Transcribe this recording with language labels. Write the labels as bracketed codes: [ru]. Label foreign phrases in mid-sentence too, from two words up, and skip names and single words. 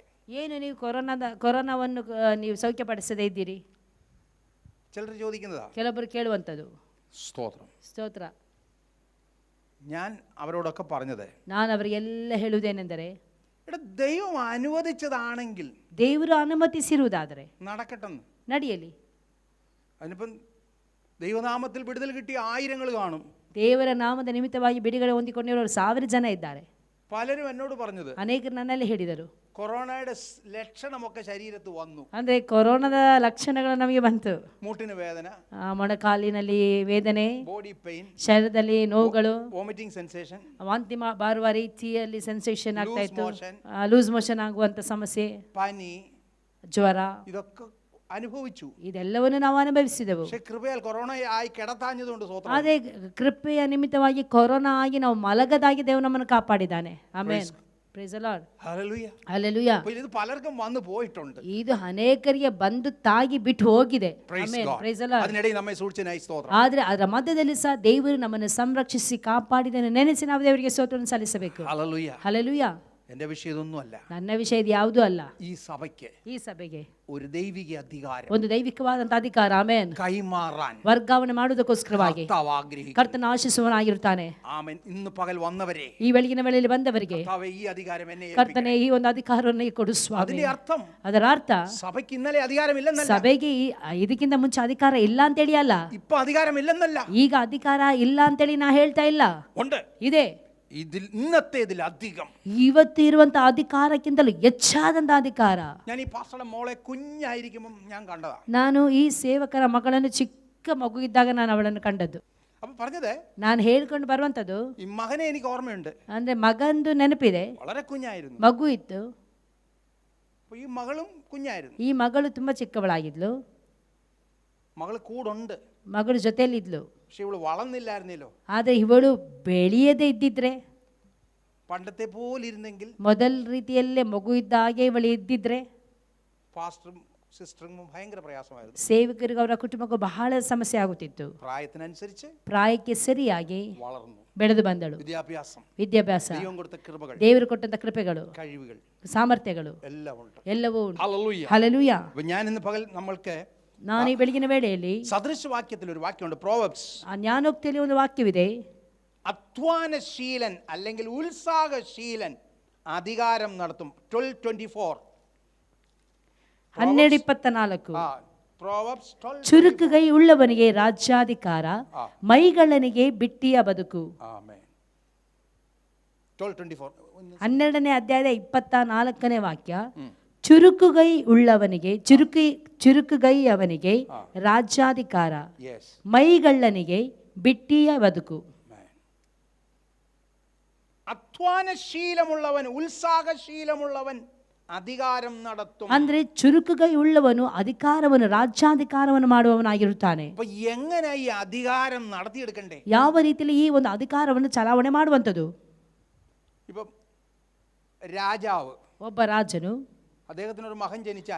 [kn] ಏನು ನೀವು ಕೊರೋನಾವನ್ನು ನೀವು ಸೌಖ್ಯಪಡಿಸದೇ ಇದ್ದೀರಿ? [ml] ചിലർ ചോദിക്കുന്നതാ, [kn] ಕೆಲವೊಬ್ಬರು ಕೇಳುವಂಥದ್ದು. [ml] സ്തോത്രം, [kn] ಸ್ತೋತ್ರ. [ml] ഞാൻ അവരോടൊക്കെ പറഞ്ഞത്, [kn] ನಾನು ಅವರಿಗೆಲ್ಲ ಹೇಳುವುದೇನೆಂದರೆ, [ml] ദൈവം അനുവദിച്ചതാണെങ്കിൽ, [kn] ದೇವರು ಅನುಮತಿಸಿರುವುದಾದರೆ [ml] നടക്കട്ടെന്ന്, [kn] ನಡೆಯಲಿ. [ml] അതിനിപ്പം ദൈവനാമത്തിൽ വിടുതൽ കിട്ടിയ ആയിരങ്ങൾ കാണും. [kn] ದೇವರ ನಾಮದ ನಿಮಿತ್ತವಾಗಿ ಬಿಡುಗಡೆ ಹೊಂದಿಕೊಂಡಿರುವವರು 1000 ಜನ ಇದ್ದಾರೆ. [ml] പലരും എന്നോട് പറഞ്ഞത്, [kn] ಅನೇಕರು ನನ್ನಲ್ಲಿ ಹೇಳಿದರು, [ml] കൊറോണയുടെ ലക്ഷണമൊക്കെ ശരീരത്ത് വന്നു. [kn] ಅಂದ್ರೆ ಕೊರೋನಾದ ಲಕ್ಷಣಗಳು ನಮಗೆ ಬಂತು. [ml] മൂട്ടിന് വേദന, [kn] ಮೊಣಕಾಲಿನಲ್ಲಿ ವೇದನೆ, [en] body pain, [kn] ಶರೀರದಲ್ಲಿ ನೋವುಗಳು, [en] vomiting sensation, [kn] ವಾಂತಿ ಬಾರುವ ರೀತಿಯಲ್ಲಿ ಸೆನ್ಸೇಷನ್ ಆಗ್ತಾ ಇತ್ತು, ಲೂಸ್ ಮೋಷನ್ ಆಗುವಂತ ಸಮಸ್ಯೆ, [ml] പനി, [kn] ಜ್ವರ, [ml] ഇതൊക്കെ അനുഭവിച്ചു. [kn] ಇದೆಲ್ಲವನ್ನು ನಾವು ಅನುಭವಿಸಿದೆವು. [ml] പക്ഷേ കൃപയാൽ കൊറോണ ആയി കിടത്താഞ്ഞതുകൊണ്ട് സ്വതന്ത്രം. [kn] ಅದೇ ಕೃಪೆಯ ನಿಮಿತ್ತವಾಗಿ ಕೊರೋನಾ ಆಗಿ ನಾವು ಮಲಗದಾಗಿ ದೇವರು ನಮ್ಮನ್ನು ಕಾಪಾಡಿದ್ದಾನೆ. [en] Amen. Praise the Lord. [ml] ഹല്ലേലൂയ. [kn] ಹಲ್ಲೆಲೂಯಾ. [ml] ഇത് പലർക്കും വന്നു പോയിട്ടുണ്ട്. [kn] ಇದು ಅನೇಕರಿಗೆ ಬಂದು ತಾಗಿ ಬಿಟ್ಟು ಹೋಗಿದೆ. ಆಮೆನ್. [en] praise the Lord. [ml] അതിനിടയിൽ നമ്മെ സൂക്ഷിച്ചനായി സ്തോത്രം. [kn] ಆದರೆ ಅದರ ಮಧ್ಯದಲ್ಲಿ ಸಹ ದೇವರು ನಮ್ಮನ್ನು ಸಂರಕ್ಷಿಸಿ ಕಾಪಾಡಿದನ್ನು ನೆನೆಸಿ ನಾವು ದೇವರಿಗೆ ಸ್ತೋತ್ರವನ್ನು ಸಲ್ಲಿಸಬೇಕು. [ml] ഹല്ലേലൂയ. [kn] ಹಲ್ಲೆಲೂಯಾ. [ml] എൻ്റെ വിഷയം ഇതൊന്നുമല്ല. [kn] ನನ್ನ ವಿಷಯ ಇದು ಯಾವುದೂ ಅಲ್ಲ. [ml] ഈ സഭയ്ക്ക് [kn] ಈ ಸಭೆಗೆ [ml] ഒരു ദൈവിക അധികാരം [kn] ಒಂದು ದೈವಿಕವಾದಂತ ಅಧಿಕಾರ, ಆಮೆನ್, [ml] കൈമാറാൻ [kn] ವರ್ಗಾವಣೆ ಮಾಡುವುದಕ್ಕೋಸ್ಕರವಾಗಿ [ml] കർത്താവ് ആഗ്രഹിക്കുന്നു. [kn] ಕರ್ತನ ಆಶಿಸುವನಾಗಿರುತ್ತಾನೆ. [ml] ആമേൻ. ഇന്ന് പകൽ വന്നവരെ [kn] ಈ ಬೆಳಗಿನ ವೇಳೆಯಲ್ಲಿ ಬಂದವರಿಗೆ [ml] കർത്താവേ ഈ അധികാരം എന്നെ [kn] ಕರ್ತನೆ ಈ ಒಂದು ಅಧಿಕಾರವನ್ನು ಕೊಡು ಸ್ವಾಮಿ. [ml] അതിന്റെ അർത്ഥം [kn] ಅದರ ಅರ್ಥ [ml] സഭയ്ക്ക് ഇന്നലെ അധികാരമില്ലെന്നല്ല, [kn] ಸಭೆಗೆ ಇದಕ್ಕಿಂತ ಮುಂಚೆ ಅಧಿಕಾರ ಇಲ್ಲ ಅಂತೇಳಿ ಅಲ್ಲ, [ml] ഇപ്പൊ അധികാരമില്ലെന്നല്ല, [kn] ಈಗ ಅಧಿಕಾರ ಇಲ್ಲ ಅಂತೇಳಿ ನಾ ಹೇಳ್ತಾ ಇಲ್ಲ, [ml] ഉണ്ട്. [kn] ಇದೆ. [ml] ഇതിൽ ഇന്നത്തേതിൽ അധികം [kn] ಇವತ್ತು ಇರುವಂತ ಅಧಿಕಾರಕ್ಕಿಂತಲೂ ಹೆಚ್ಚಾದಂತ ಅಧಿಕಾರ. [ml] ഞാൻ ഈ പാസ്റ്ററുടെ മോളെ കുഞ്ഞായിരിക്കുമ്പോൾ ഞാൻ കണ്ടതാ. [kn] ನಾನು ಈ ಸೇವಕರ ಮಗಳನ್ನು ಚಿಕ್ಕ ಮಗು ಇದ್ದಾಗ ನಾನು ಅವಳನ್ನು ಕಂಡದ್ದು. [ml] അപ്പൊ പറഞ്ഞത് [kn] ನಾನು ಹೇಳ್ಕೊಂಡು ಬರುವಂತದ್ದು [ml] ഈ മകനെ എനിക്ക് ഓർമ്മയുണ്ട്. [kn] ಅಂದ್ರೆ ಮಗಂದು ನೆನಪಿದೆ. [ml] വളരെ കുഞ്ഞായിരുന്നു. [kn] ಮಗು ಇತ್ತು. [ml] അപ്പൊ ഈ മകളും കുഞ്ഞായിരുന്നു. [kn] ಈ ಮಗಳು ತುಂಬಾ ಚಿಕ್ಕವಳಾಗಿದ್ಲು. [ml] മകള് കൂടുണ്ട്, [kn] ಮಗಳು ಜೊತೆಯಲ್ಲಿದ್ಲು. [ml] പക്ഷെ ഇവള് വളർന്നില്ലായിരുന്നല്ലോ. [kn] ಆದ್ರೆ ಇವಳು ಬೆಳೆಯದೇ ಇದ್ದಿದ್ರೆ, [ml] പണ്ടത്തെ പോലെ ഇരുന്നെങ്കിൽ, [kn] ಮೊದಲ ರೀತಿಯಲ್ಲೇ ಮಗು ಇದ್ದ ಹಾಗೆ ಇವಳು ಇದ್ದಿದ್ರೆ [ml] പാസ്റ്ററും സിസ്റ്ററും ഭയങ്കര പ്രയാസമായിരുന്നു. [kn] ಸೇವಕರಿಗೆ ಅವರ ಕುಟುಂಬಕ್ಕೂ ಬಹಳ ಸಮಸ್ಯೆ ಆಗುತ್ತಿತ್ತು. [ml] പ്രായത്തിനനുസരിച്ച് [kn] ಪ್ರಾಯಕ್ಕೆ ಸರಿಯಾಗಿ [ml] വളർന്നു, [kn] ಬೆಳೆದು ಬಂದಳು. [ml] വിദ്യാഭ്യാസം, [kn] ವಿದ್ಯಾಭ್ಯಾಸ, [ml] ദൈവം കൊടുത്ത കൃപകൾ, [kn] ದೇವರು ಕೊಟ್ಟಂತ ಕೃಪೆಗಳು, [ml] കഴിവുകൾ, [kn] ಸಾಮರ್ಥ್ಯಗಳು [ml] എല്ലാം ഉണ്ട്. [kn] ಎಲ್ಲವೂ ಉಂಟು. [ml] ഹല്ലേലൂയ. [kn] ಹಲ್ಲೆಲೂಯ. [ml] അപ്പൊ ഞാൻ ഇന്ന് പകൽ നമ്മൾക്ക് [kn] ನಾನು ಈ ಬೆಳಗಿನ ವೇಳೆಯಲ್ಲಿ [ml] സദൃശവാക്യത്തിൽ ഒരു വാക്യമുണ്ട്, പ്രോവബ്സ്. [kn] ಆ ಜ್ಞಾನೋಕ್ತಿಯಲ್ಲಿ ಒಂದು ವಾಕ್ಯವಿದೆ. [ml] അധ്വാനശീലൻ അല്ലെങ്കിൽ ഉത്സാഹശീലൻ അധികാരം നടത്തും. 12:24. [kn] 12:24. [ml] പ്രോവബ്സ് 12. [kn] ಚುರುಕುಗೈ ಉಳ್ಳವನಿಗೆ ರಾಜ್ಯಾಧಿಕಾರ, ಮೈಗಳ್ಳನಿಗೆ ಬಿಟ್ಟಿಯ ಬದುಕು. [ml] ആമേൻ. 12:24. [kn] 12ನೇ ಅಧ್ಯಾಯದ 24ನೇ ವಾಕ್ಯ. ಚುರುಕುಗೈ ಉಳ್ಳವನಿಗೆ, ಚುರುಕುಗೈ ಅವನಿಗೆ ರಾಜ್ಯಾಧಿಕಾರ, Yes. ಮೈಗಳ್ಳನಿಗೆ ಬಿಟ್ಟಿಯ ಬದುಕು. [ml] അധ്വാനശീലമുള്ളവൻ, ഉത്സാഹശീലമുള്ളവൻ അധികാരം നടത്തും. [kn] ಅಂದ್ರೆ ಚುರುಕುಗೈ ಉಳ್ಳವನು ಅಧಿಕಾರವನ್ನು, ರಾಜ್ಯಾಧಿಕಾರವನ್ನು ಮಾಡುವವನಾಗಿರುತ್ತಾನೆ. [ml] അപ്പൊ എങ്ങനെ ഈ അധികാരം നടത്തിയെടുക്കണ്ടേ? [kn] ಯಾವ ರೀತಿಯಲ್ಲಿ ಈ ಒಂದು ಅಧಿಕಾರವನ್ನು ಚಲಾವಣೆ ಮಾಡುವಂಥದ್ದು? [ml] ഇപ്പം രാജാവ്, [kn] ಒಬ್ಬ ರಾಜನು, [ml] അദ്ദേഹത്തിനൊരു മകൻ ജനിച്ചാൽ